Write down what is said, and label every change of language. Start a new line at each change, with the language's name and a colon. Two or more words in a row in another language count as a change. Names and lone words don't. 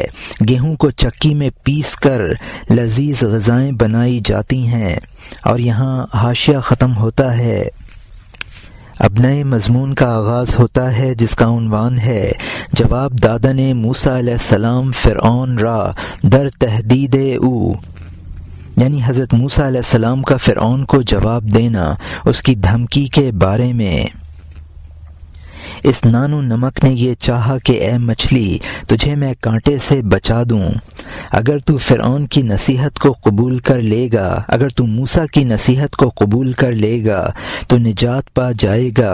Urdu: گیہوں کو چکی میں پیس کر لذیذ غذائیں بنائی جاتی ہیں۔ اور یہاں حاشیہ ختم ہوتا ہے۔ اب نئے مضمون کا آغاز ہوتا ہے جس کا عنوان ہے
Persian: جواب دادن موسیٰ علیہ السلام فرعون را در تہدید او،
Urdu: یعنی حضرت موسیٰ علیہ السلام کا فرعون کو جواب دینا اس کی دھمکی کے بارے میں۔ اس نان و نمک نے یہ چاہا کہ اے مچھلی، تجھے میں کانٹے سے بچا دوں۔ اگر تو فرعون کی نصیحت کو قبول کر لے گا، اگر تو موسیٰ کی نصیحت کو قبول کر لے گا تو نجات پا جائے گا۔